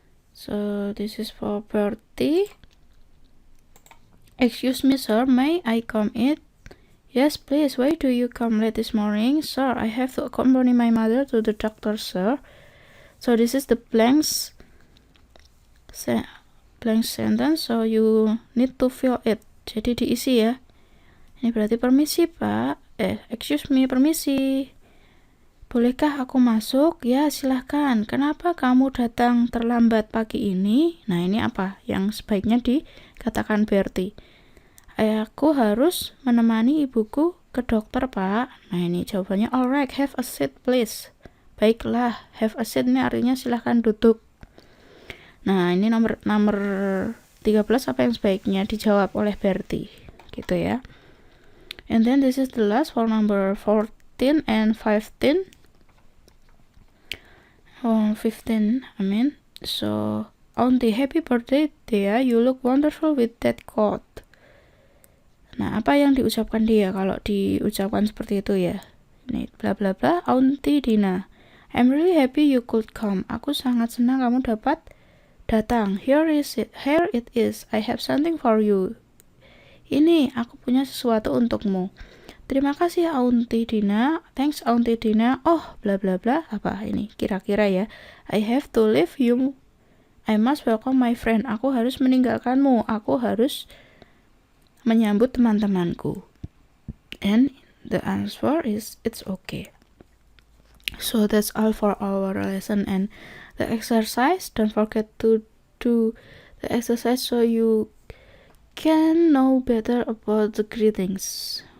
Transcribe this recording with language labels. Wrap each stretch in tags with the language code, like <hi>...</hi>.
<en>So this is for Bertie. Excuse me sir, may I come in? Yes please, why do you come late this morning? Sir, I have to accompany my mother to the doctor sir. So this is the blank sentence, so you need to fill it.</en> <id>Jadi diisi ya. Ini berarti permisi Pak.</id> <en>Excuse me,</en> <id>permisi. Bolehkah aku masuk? Ya, silahkan. Kenapa kamu datang terlambat pagi ini? Nah, ini apa yang sebaiknya dikatakan Bertie? Aku harus menemani ibuku ke dokter, Pak. Nah, ini jawabannya.</id> <en>Alright, have a seat, please.</en> <id>Baiklah,</id> <en>have a seat</en> <id>ini artinya silahkan duduk. Nah, ini nomor 13 apa yang sebaiknya dijawab oleh Bertie. Gitu ya.</id> <en>And then this is the last for number 14 and 15. 15, I mean. So, Auntie, happy birthday, dear. You look wonderful with that coat.</en> <id>Nah, apa yang diucapkan dia kalau diucapkan seperti itu ya? Ini bla bla bla, Auntie Dina.</id> <en>I'm really happy you could come.</en> <id>Aku sangat senang kamu dapat datang.</id> <en>Here it is. I have something for you.</en> <id>Ini, aku punya sesuatu untukmu. Terima kasih Auntie Dina.</id> <en>Thanks Auntie Dina.</en> <id>Oh, bla bla bla. Apa ini? Kira-kira ya.</id> <en>I have to leave you. I must welcome my friend.</en> <id>Aku harus meninggalkanmu. Aku harus menyambut teman-temanku.</id> <en>And the answer is it's okay. So that's all for our lesson and the exercise. Don't forget to do the exercise so you can know better about the greetings.</en>